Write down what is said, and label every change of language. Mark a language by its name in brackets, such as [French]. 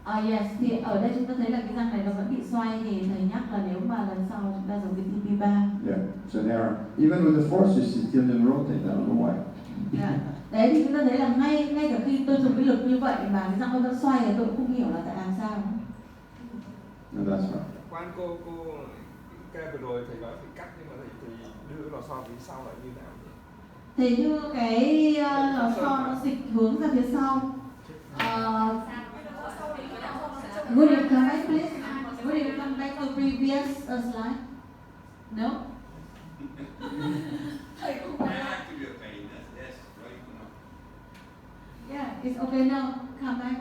[Vietnamese] Yes, thì ở đây chúng ta thấy là cái răng này nó vẫn bị xoay, thì thầy nhắc là nếu mà lần sau chúng ta dùng cái TP3. [English] Yeah. So there, even with the forces, it still didn't rotate. I don't know why. [Vietnamese] Dạ. Đấy thì chúng ta thấy là ngay cả khi tôi dùng cái lực như vậy mà cái răng nó vẫn xoay thì tôi cũng không hiểu là tại làm sao. [English] No, that's right. [Vietnamese] Quan cô ca vừa rồi thầy nói phải cắt, nhưng mà thầy đưa lò xo phía sau là như nào nhỉ? Thì như cái lò xo nó dịch hướng ra phía sau. [English] Would you come back, please? Would you come back to previous slide? No? That could be a pain. That's right. Yeah, it's okay now. Come back.